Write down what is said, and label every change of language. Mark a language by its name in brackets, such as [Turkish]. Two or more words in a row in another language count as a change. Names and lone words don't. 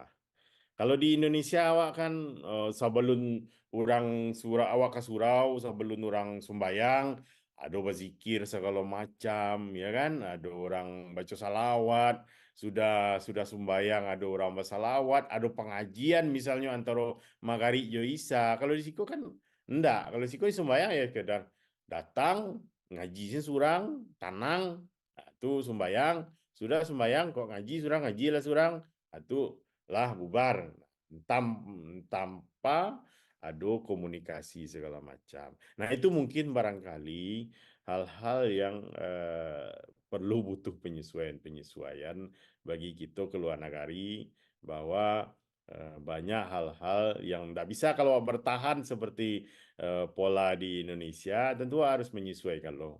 [Minangkabau] Kalau di Indonesia awak kan sebelum orang surau awak ke surau, sebelum orang sembayang, ada berzikir segala macam, ya kan? [Indonesian] Ada orang baca salawat, sudah sembayang, ada orang bersalawat, ada pengajian misalnya antara maghrib jo isya. Kalau di situ kan enggak. [Minangkabau] Kalau di situ sembayang ya kedar datang ngaji surang, tanang, itu sembayang, sudah sembayang kok ngaji surang, ngaji lah surang, [Indonesian] itu lah bubar tanpa ada komunikasi segala macam. Nah, itu mungkin barangkali hal-hal yang perlu butuh penyesuaian-penyesuaian bagi kita keluar negari bahwa banyak hal-hal yang tidak bisa kalau bertahan seperti pola di Indonesia, tentu harus menyesuaikan loh.